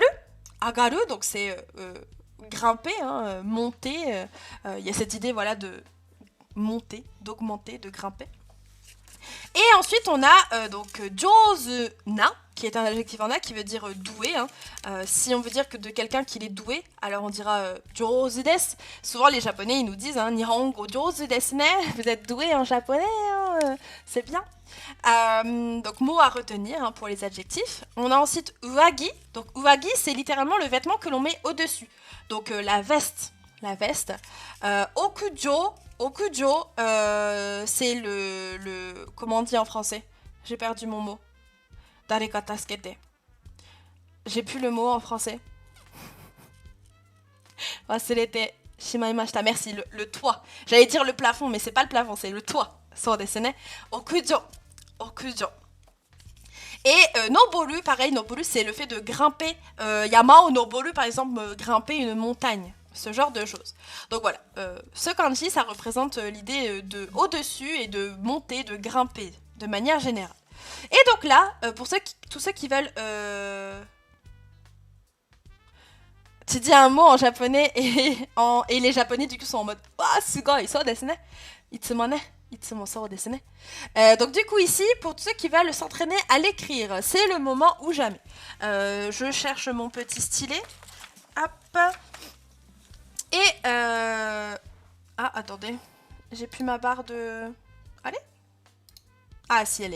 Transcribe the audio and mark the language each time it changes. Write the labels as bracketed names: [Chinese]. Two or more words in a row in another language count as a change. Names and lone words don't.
[French] Agaru, donc c'est grimper, monter. Il y a cette idée voilà, de monter, d'augmenter, de grimper. Et ensuite, on a donc [Japanese] 上手な, [French] qui est un adjectif en a qui veut dire doué. Hein. Si on veut dire que de quelqu'un qu'il est doué, alors on dira [Japanese] 上手です. [French] Souvent les japonais ils nous disent hein, [Japanese] 日本語上手ですね. [French] Vous êtes doué en japonais, hein, c'est bien. Donc mot à retenir hein, pour les adjectifs. On a ensuite uwagi. Donc uwagi c'est littéralement le vêtement que l'on met au-dessus. Donc la veste. Okujo, c'est le... Comment on dit en français? J'ai perdu mon mot. [Japanese] 誰か助けて. [French] J'ai plus le mot en français. [Japanese] 忘れてしまいました. [French] Merci, le toit. J'allais dire le plafond, mais c'est pas le plafond, c'est le toit. [Japanese] そうですね。屋上. [French] Et noboru, pareil, noboru, c'est le fait de grimper. Yama ou noboru, par exemple, grimper une montagne. Ce genre de choses. Donc voilà, ce kanji, ça représente l'idée de au-dessus et de monter, de grimper, de manière générale. Et donc là, pour tous ceux qui veulent... Tu dis un mot en japonais et les japonais du coup sont en mode « [Japanese] ああ、すごい、そうですね. いつもね。いつもそうですね. [French] » Donc du coup ici, pour tous ceux qui veulent s'entraîner à l'écrire, c'est le moment ou jamais. Je cherche mon petit stylet. Hop. Et ah, attendez. J'ai plus ma barre de... Allez. Ah, si, elle est là.